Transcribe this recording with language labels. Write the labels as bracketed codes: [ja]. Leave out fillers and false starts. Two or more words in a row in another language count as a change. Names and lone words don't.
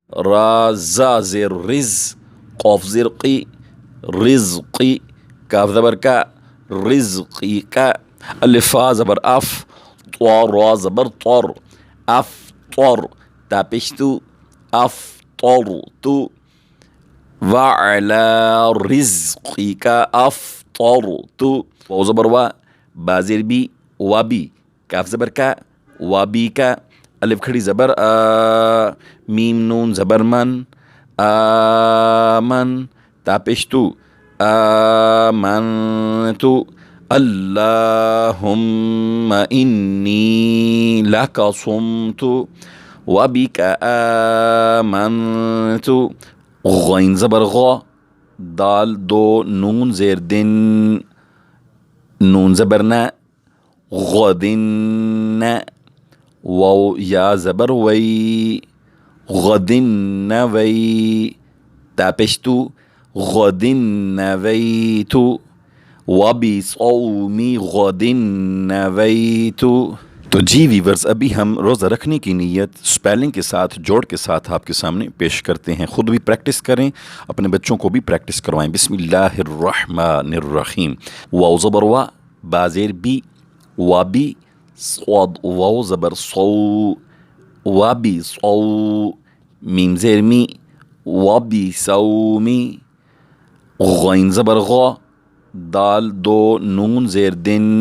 [ur] را زا زیر رز، قاف زیر قی، رزقی، کاف زبر کا، رزقی کا، الف فا زبر اف، طوا را زبر طر، اف طر، تا پیش تو، اف طر تو، [ar] وعلى رزقك أفطرت، [ur] واو زبر وا، با زیر بی، وبی، کاف زبر کا، وبی کا، الف کھڑی زبر میم نون زبر من، آمن، تا پیش تو، [ar] آمنت، اللهم إني لك صمت وبك آمنت، [ur] غین زبر غا، دال دو نون زیر دن، نون زبر نا، غدن، واو یا زبر وی، غدن وی، تا پیش تو، غدن ویت، [ar] وبصوم غدن ویت۔ [ur] تو جی ویورز، ابھی ہم روزہ رکھنے کی نیت سپیلنگ کے ساتھ، جوڑ کے ساتھ آپ کے سامنے پیش کرتے ہیں. خود بھی پریکٹس کریں، اپنے بچوں کو بھی پریکٹس کروائیں. [ar] بسم اللہ الرحمن الرحیم. [ur] واو زبر وا، با زیر بی، وابی، صاد واو زبر صو، وابی صو، میم زیر می، وابی صومی، غین زبر غا، دال دو نون زیر دن،